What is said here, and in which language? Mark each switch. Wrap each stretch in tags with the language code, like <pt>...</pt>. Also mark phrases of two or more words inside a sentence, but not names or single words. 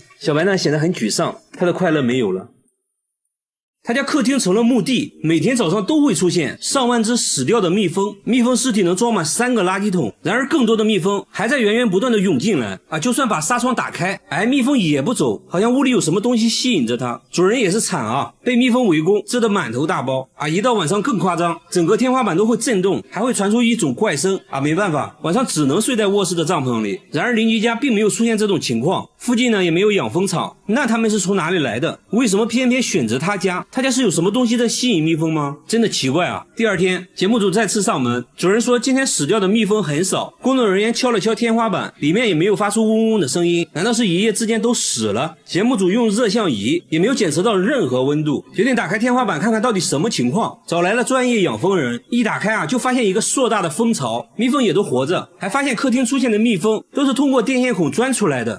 <zh>小白呢顯得很沮喪，他的快樂沒有了。他家客廳成了墓地，每天早上都會出現上萬隻死掉的蜜蜂，蜜蜂屍體能裝滿3個垃圾桶。然而更多的蜜蜂還在源源不斷的湧進來啊！就算把紗窗打開，蜜蜂也不走，好像屋裡有什麼東西吸引着它。主人也是慘啊，被蜜蜂圍攻，蟄得滿頭大包啊！一到晚上更誇張，整個天花板都會震動，還會傳出一種怪聲啊！沒辦法，晚上只能睡在臥室的帳篷裡。然而鄰居家並沒有出現這種情況，附近呢也沒有養蜂場，那他們是從哪裡來的？為什麼偏偏選擇他家？他家是有什麼東西在吸引蜜蜂嗎？真的奇怪啊！第二天，節目組再次上門，主人說今天死掉的蜜蜂很少。工作人員敲了敲天花板，裡面也沒有發出嗡嗡的聲音，難道是一夜之間都死了？節目組用熱像儀也沒有檢測到任何溫度，決定打開天花板看看到底什麼情況。找來了專業養蜂人，一打開啊，就發現一個碩大的蜂巢，蜜蜂也都活着，還發現客廳出現的蜜蜂都是通過電線孔鑽出來的。</zh>